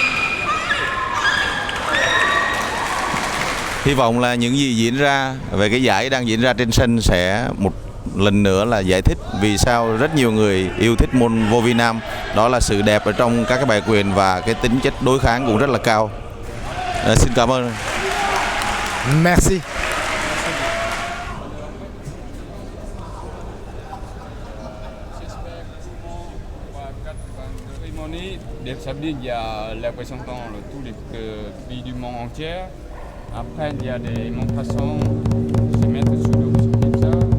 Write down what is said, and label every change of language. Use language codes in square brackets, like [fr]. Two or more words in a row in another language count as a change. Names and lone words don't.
[vi] Hy vọng là những gì diễn ra về cái giải đang diễn ra trên sân sẽ một lần nữa là giải thích vì sao rất nhiều người yêu thích môn Vovinam. Đó là sự đẹp ở trong các cái bài quyền và cái tính chất đối kháng cũng rất là cao. Xin cảm ơn. [fr] Merci. Dès samedi, il y a les représentants de tous les pays du monde entier. Après, il y a des démonstrations, se mettre sous le comme ça.